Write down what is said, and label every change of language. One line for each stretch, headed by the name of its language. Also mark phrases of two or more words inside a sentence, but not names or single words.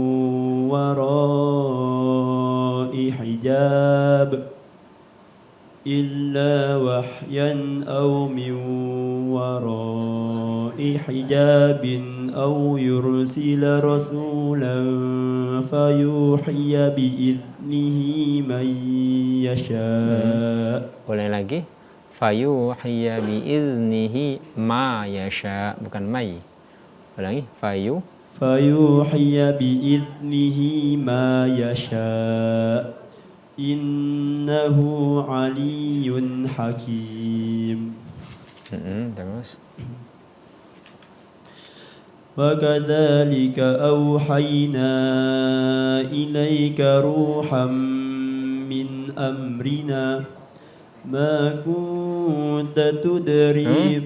Arabic: وراء حجاب أو يرسل رسولا فيوحي بإذنه من يشاء.
Indonesian: Ulangi lagi.
Arabic: فيوحي بإذنه ما يشاء,
Indonesian: bukan mai. Ulangi.
Arabic: فيوحي بإذنه ما يشاء إنه علي حكيم.
Indonesian: Terus.
Arabic: وكذلك أوحينا إليك روحا من أمرنا ما كنت تدري